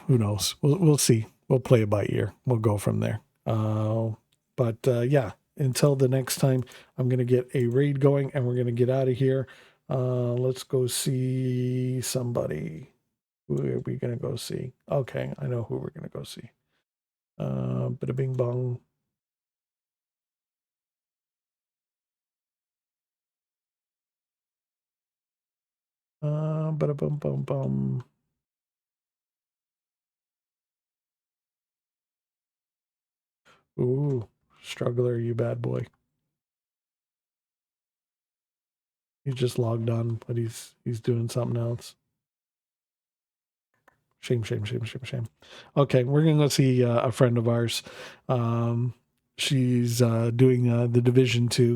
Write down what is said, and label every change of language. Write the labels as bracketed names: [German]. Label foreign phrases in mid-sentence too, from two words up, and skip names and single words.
[English] Who knows? We'll see. We'll play it by ear. We'll go from there. But yeah, until the next time, I'm going to get a raid going and we're going to get out of here. Let's go see somebody. Who are we going to go see? Okay, I know who we're going to go see. Bada bing bong. Bada bum bum bum. Ooh, Struggler, you bad boy. He's just logged on, but he's doing something else. Shame. Okay, we're gonna go see a friend of ours. She's doing the Division 2.